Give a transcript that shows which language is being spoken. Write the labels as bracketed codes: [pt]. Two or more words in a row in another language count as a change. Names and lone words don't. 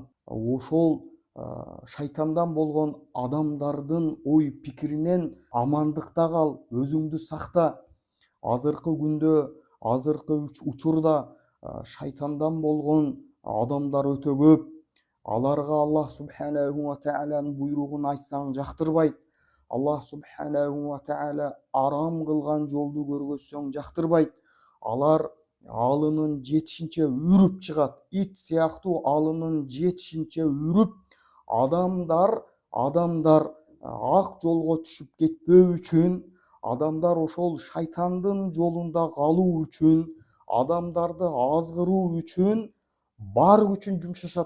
[ky] Ошол шайтандан болгон адамдардын ой пикиринен амандыкта кал, өзүңдү сакта. Азыркы күндө, азыркы учурда шайтандан болгон адамдар өтө көп. Аларга [ar] الله سبحانه وتعالى [ky] буйругун айтсаң жактырбайт. [ar] الله سبحانه وتعالى [ky] арам кылган жолду көргөзсөң жактырбайт. Алар алынын жетишинче үрүп чыгат. Ит сыяктуу алынын жетишинче үрүп, адамдар ак жолго түшүп кетпөө үчүн, адамдар ошол шайтандын жолунда калуу үчүн, адамдарды азгыруу үчүн бар күчүн жумшашат.